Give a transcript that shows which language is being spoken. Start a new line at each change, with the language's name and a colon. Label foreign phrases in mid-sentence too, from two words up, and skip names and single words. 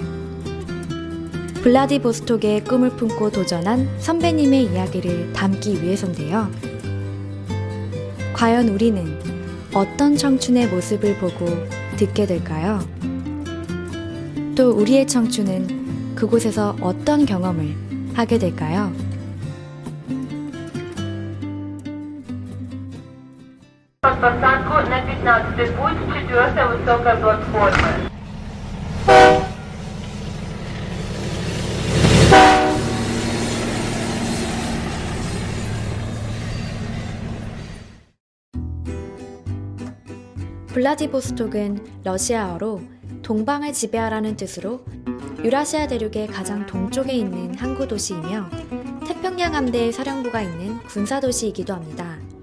Korean: 블라디보스톡의 꿈을 품고 도전한 선배님의 이야기를 담기 위해서인데요. 과연 우리는 어떤 청춘의 모습을 보고 듣게 될까요? 또 우리의 청춘은 그곳에서 어떤 경험을 하게 될까요?
Russian: Под посадку на 15-й путь, 4-я высокая платформа.
Korean: 블라디보스톡은 러시아어로 동방을 지배하라는 뜻으로 유라시아 대륙의 가장 동쪽에 있는 항구 도시이며 태평양 함대의 사령부가 있는 군사 도시이기도 합니다.